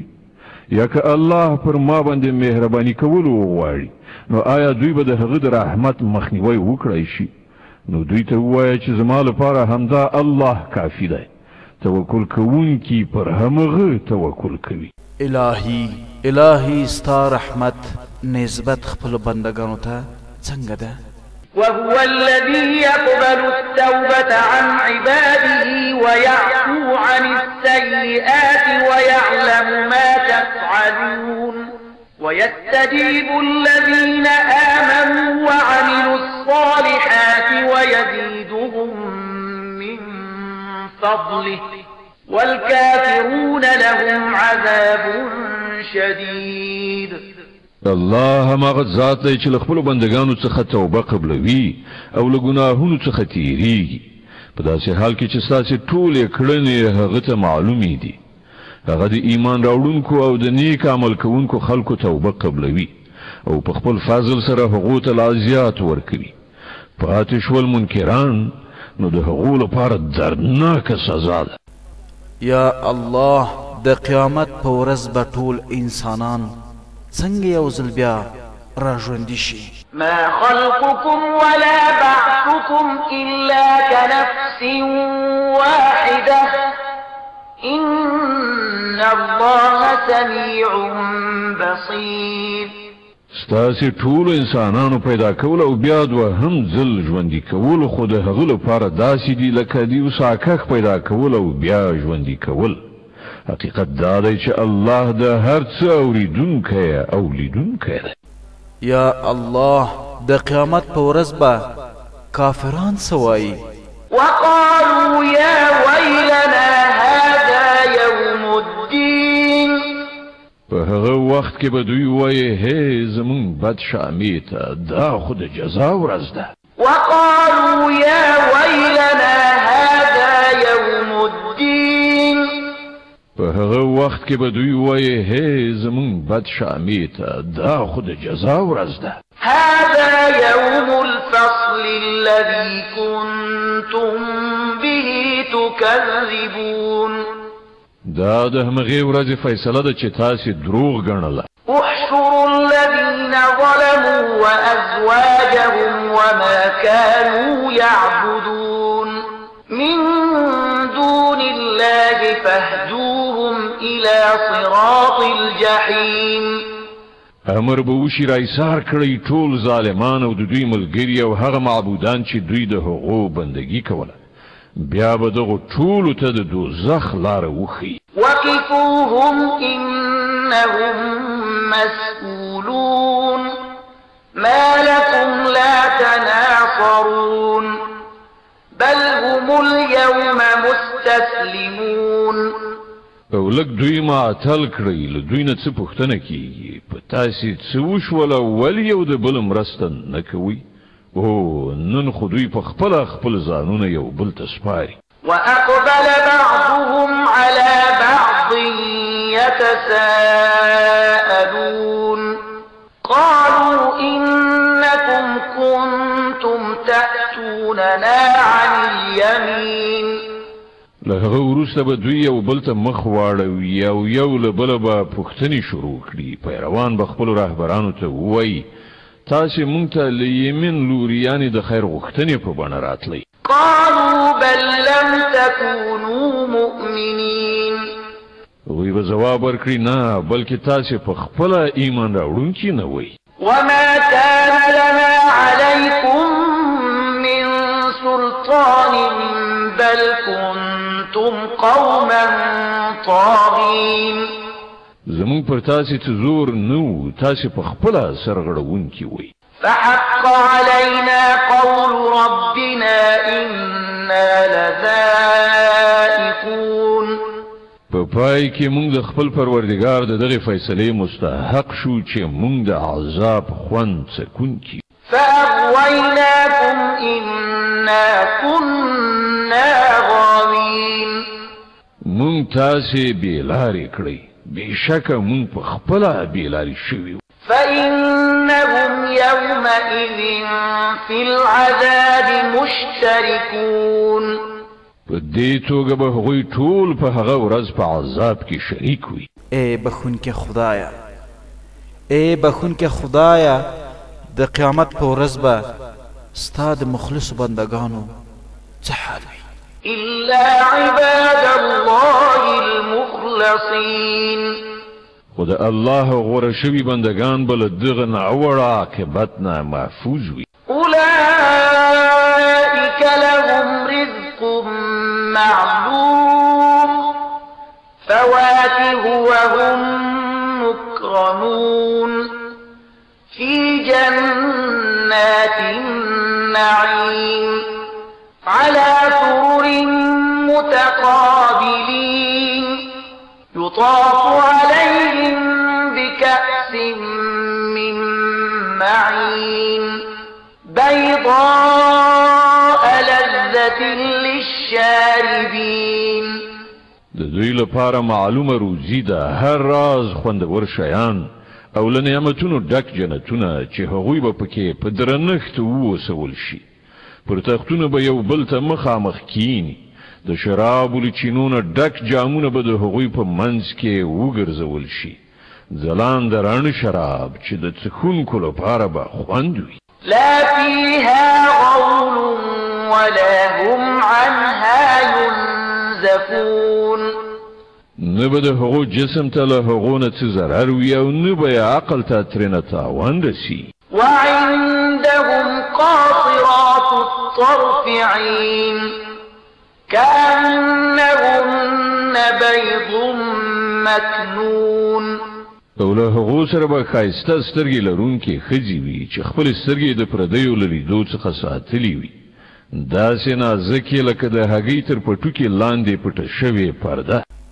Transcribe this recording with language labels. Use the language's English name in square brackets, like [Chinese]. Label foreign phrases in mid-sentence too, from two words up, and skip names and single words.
[Pashto] یا که الله پر ما باندې مهرباني کول وغواړي نو آیا دوی به د هغه د رحمت مخنیوی وکړی شي؟ نو دوی ته ووایه چې زما لپاره همدا الله کافي دی. توکل کوونکي پر همغه توکل کوي. الهی ستا رحمت نسبت خپل بندگانو ته څنګه ده؟ [Arabic] وهو الذي يقبل التوبة عن عباده ويعفو عن السيئات ويعلم ما تفعلون ويستجيب الذين آمنوا وعملوا الصالحات ويزيدهم من فضله والكافرون لهم عذاب شديد. [Pashto] الله هغه ذات دی چې له خپلو بندګانو څخه توبه قبلوي او له ګناهونو څخه تیریږي په داسې حال کې چې ستاسې ټولې کړنې هغه ته معلومې دي. هغه د ایمان راوړونکو او د نیک عمل کوونکو خلکو توبه قبلوي او په خپل فضل سره هغو ته لا زیات ورکوي. پاتې شول منکران نو د هغو لپاره دردناکه سزا ده. یا الله د قیامت په ورځ به ټول انسانان څنګه یو ځل بیا راژوندي شي؟ [Arabic] ما خلقكم ولا بعثكم إلا كنفس واحدة إن الله سميع بصير. [Pashto] ستاسې ټولو انسانانو پیدا کول او بیا دوهم ځل ژوندي کول خو د هغه لپاره داسې دي لکه د یو ساکښ پیدا کول او بیا ژوندي کول. حقیقت دا دی چې الله د هر څه اوریدونکی او لیدونکی دی. یا الله د قیامت په ورځ به کافران څه وایي؟ [Arabic] وقالوا يا ويلنا هذا يوم الدين. [Pashto] په هغه وخت کې به دوی وایي هی زمونږ بد شامې ته دا خو د جزا ورځ ده. [Arabic] وقالوا يا ويلنا هذا يوم الدين. [Pashto] په هغه وخت کې به دوی وایي هی زمونږ بد شامې ته دا خو د جزا ورځ ده. [Arabic] هذا يوم الفصل الذي كنتم به تكذبون. [Pashto] دا د همغې ورځې فیصله ده چې تاسې دروغ ګڼله. [Arabic] احشروا الذين ظلموا وأزواجهم وما كانوا يعبدون من دون الله فاهدوهم إلى صراط الجحيم. [Pashto] امر به وشي رایسار کړئ ټول ظالمان او د دوی ملګري او هغه معبودان چې دوی د هغو بندګي کوله، بیا به دغو ټولو ته د دوزخ لاره وښیي. [Arabic] وقفوهم إنهم مسئولون ما لكم لا تناصرون بل هم اليوم مستسلمون. [Pashto] او لږ دوی معطل کړئ، له دوی نه څه پوښتنه کیږي؟ په تاسې څه وشوله ولې یو د بل مرسته نه کوئ؟ او نن خو دوی په خپله خپل ځانونه یو بل ته سپاري. [Arabic] وأقبل بعضهم على بعض يتساءلون قالوا إنكم كنتم تأتوننا عن اليمين. [Pashto] له هغه وروسته به دوی یو بل ته مخ واړوي او یو له بله به پوښتنې شروع کړي. پیروان به خپلو رهبرانو ته ووایي تاسې مونږ ته له یمین لوري یعنې د خیر غوښتنې په بڼه راتلی. [Arabic] قالوا بل لم تكونوا مؤمنين. [Pashto] هغوی به ځواب ورکړي نه بلکې تاسې په خپله ایمان راوړونکي نه وئ. [Arabic] وما كان لنا عليكم من سلطان بل كنتم قوما طاغين. [Pashto] زمون پر تاسې څه زور نه و، تاسې په خپله سرغړونکي وئ. [Arabic] فحق علينا قول ربنا إنا لذائقون. [Pashto] په پای کې مونږ د خپل پروردګار د دغې فیصلې مستحق شو چې مونږ د عذاب خوند څکونکي. [Arabic] فأغويناكم إنا كنا غاوين. [Pashto] مونږ تاسې بېلارې کړئ، بېشکه مونږ په خپله بېلارې شوي وو. [Arabic] فإنهم يومئذ في العذاب مشتركون. [Pashto] په دې توګه به هغوی ټول په هغه ورځ په عذاب کې شریک وي. ای بخونکې خدایه، ای بخونکې خدایه، د قیامت په ورځ به ستا د مخلصو بندګانو څه حال وي؟ [Arabic] إلا عباد الله المخلصين. [Pashto] خو د الله غوره شوي بندګان به له دغه ناوړه عاقبت نه محفوظ وي. [Arabic] أولئك لهم رزق معلوم فواكه وهم مكرمون في جنات النعيم على سرر متقابلين يطاف عليهم بكأس من معين بيضاء لذة للشاربين. [Pashto] د دوی لپاره معلومه روزي ده، هر راز خوندور شیان او له نعمتونو ډک جنتونه چې هغوی به پکې په درنښت ووسول شي. پر تختونه به یو بل ته مخامخ کینی، د شرابو له چینو نه ډک جامونه به د هغوی په منځ کې وګرځول شي. ځلانده رڼ شراب چې د څښونکو لپاره به خوند وي. [Arabic] لا فيها غول ولا هم عنها ينزفون. [Pashto] نه به د هغو جسم ته له هغو نه څه ضرر وي او نه به یې عقل ته ترېنه تاوان رسي. [Arabic] وعندهم قاصرات الطرف عين كأنهن بيض مكنون. [Pashto] او له هغو سره به ښایسته سترګې لرونکې ښځې وي چې خپلې سترګې د پردیو له لیدو څخه ساتلې وي، داسې نازکې لکه د هګۍ تر پټوکې لاندې پټه شوې پرده.